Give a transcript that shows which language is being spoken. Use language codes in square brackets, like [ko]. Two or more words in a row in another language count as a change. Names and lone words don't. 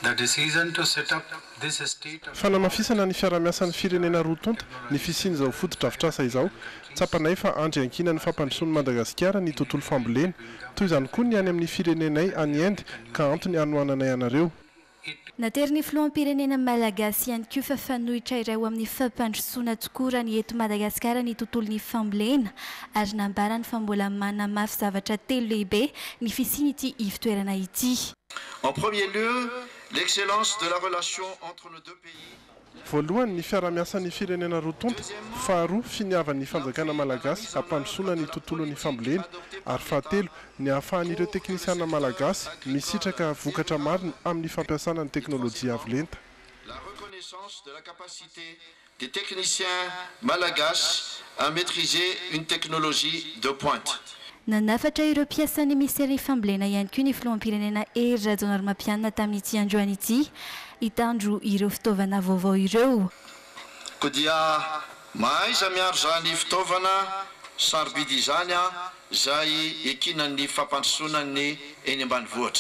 [mg] Fanamafisana ny fiara-miasan'ny firenena roa tonta ny fisiany izao foto-drafitrasa izao tsapanay fa andry ankina ny fampandrosoan'ny Madagasikara ny tontolo fambolena toy izany koa ny any amin'ny firenenay any Inde ka antony anohananay anareo. Nateriny filoham-pirenena malagasy ihany koa fa fanohitra iray ho amin'ny fampandrosoana tokoa raha ny eto Madagasikara ny tontolon'ny fambolena ary nambarany fa mbola manamafy zavatra telo lehibe ny fisiany ity ivitoerana ity. [fr] En premier lieu, l'excellence de la relation entre nos deux pays. [mg] Voalohany ny fiara-miasan'ny firenena roa tonta, faharoa finiavan'ny fanjakana malagasy hampandrosoana ny tontolon'ny fambolena, ary fahatelo ny ahafahan'ireo teknisiana malagasy misitraka vokatra marina amin'ny fampiasana ny teknolojia avolenta. [fr] La reconnaissance de la capacité des techniciens malagasy à maîtriser une technologie de pointe. [mg] Nanafatra ireo mpiasan'ny misery fambolena ihany koa ny filoham-pirenena Hery Rajaonarimampianina tamin'ity androany ity hitandro ireo fitaovana vaovao ireo. Ko dia mahaiza miaro zany fitaovana sarobidy izany zay ekinan'ny fampandrosoanany eny ambanivohitra.